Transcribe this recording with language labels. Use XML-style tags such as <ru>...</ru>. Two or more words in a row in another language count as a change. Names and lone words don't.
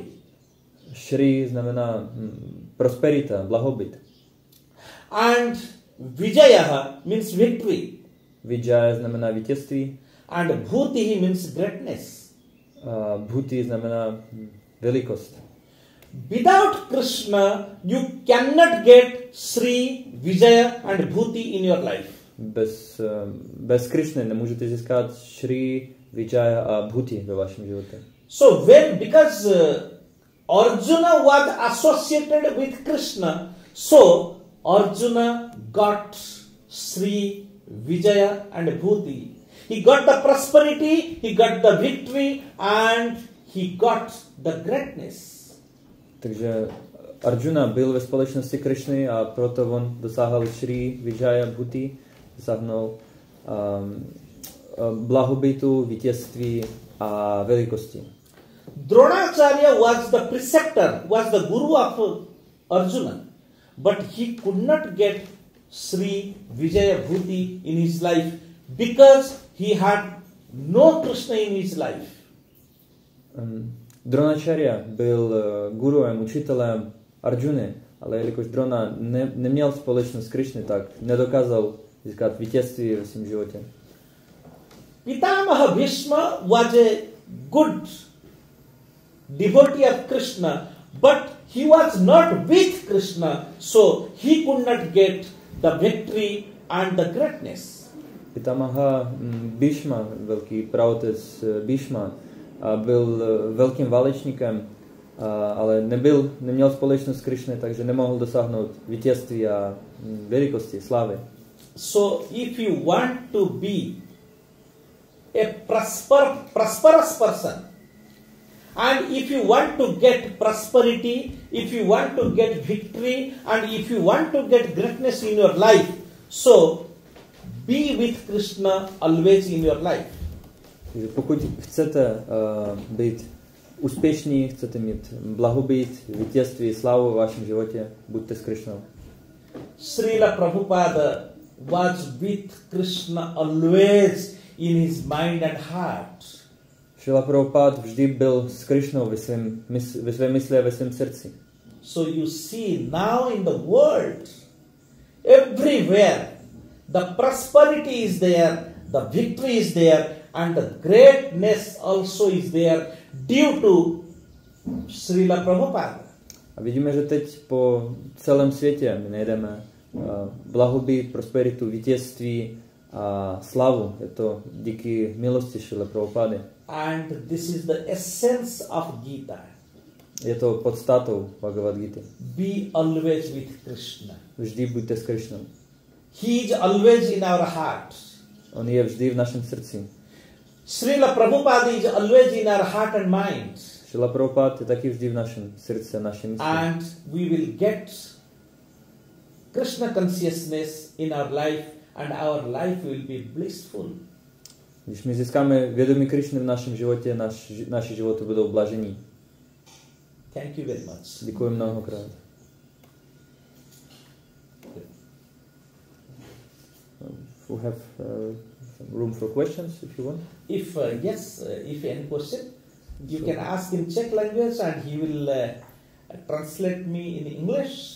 <cs>Shri znamená prosperita, blahobyt.</cs> <en>And Vijaya means victory.</en> <cs>Vijaya znamená vítězství.</cs> <en>And Bhutihi means greatness.</en> <cs>Bhuti znamená velikost.</cs> <en>Without Krishna, you cannot get Sri, Vijaya and Bhuti in your life.</en> <cs>Bez Krishny nemůžete získat Shri, Vijaya a Bhuti ve vašem životě.</cs> <en>So because Arjuna was associated with Krishna, so Arjuna got Sri, Vijaya and Bhuti. He got the prosperity, he got the victory and he got the greatness.</en> <cs>Takže Arjuna byl ve společnosti Krishny a proto on dosáhl Shri, Vijaya, Bhuti, dosáhnul blahobytu, vítězství a velikosti.</cs> <en>Dronacharya was the preceptor, was the guru of Arjuna, but he could not get Sri, Vijaya, Bhuti in his life because he had no Krishna in his life.</en> <cs>Dronacharya byl guruem, učitelem Arjuny, Ale jelikož Drona neměl společnost s Krišny, tak nedokázal získat vítězství ve svém životě.</cs> <en>Pitamaha Bhishma was a good devotee of Krishna, but he was not with Krishna, so he could not get the victory and the greatness.</en> <cs>Pitamaha Bhishma, velký praotec Bhishma, byl velkým válečníkem, ale neměl společnost s Krišny, takže nemohl dosáhnout vítězství a velikosti, slávy.</cs> <en>So if you want to be a prosperous person, and if you want to get prosperity, if you want to get victory, and if you want to get greatness in your life, so be with Krishna always in your life.</en> <cs>Takže pokud chcete být úspěšní, chcete mít blahobyt, vítězství, slávu v vašem životě, buďte s Krišnou.</cs> <en>Srila Prabhupada was with Krishna always in his mind and heart.</en> <cs>Srila Prabhupada vždy byl s Krišnou ve své mysli a ve svém srdci.</cs> <en>So you see now in the world, everywhere, the prosperity is there, the victory is there, and the greatness also is there due to Srila Prabhupada.</en> <cs>A vidíme, že teď po celém světě my najdeme blahobyt, prosperitu, vítězství a slavu. Je to díky milosti Srila Prabhupády.</cs> <en>And this is the essence of Gita.</en> <cs>Je to podstatou Bhagavad Gita.</cs> <en>Be always with Krishna.</en> <cs>Vždy buďte s Krišnou.</cs> <en>He is always in our heart.</en> <cs>On je vždy v našem srdci.</cs> <en>Srila Prabhupada is always in our heart and mind.</en> <cs>Srila Prabhupada je taky vždy v našem srdci a našem mysli.</cs> <en>And we will get Krishna consciousness in our life and our life will be blissful.</en> <cs>Když my získáme vědomí Krišny v našem životě, naše životy budou blažení.</cs> <en>Thank you very much.</en> <cs>Děkuji mnohokrát.</cs> <en>We have room for questions if you want. If if any question, you can ask in Czech language and he will translate me in English.</en>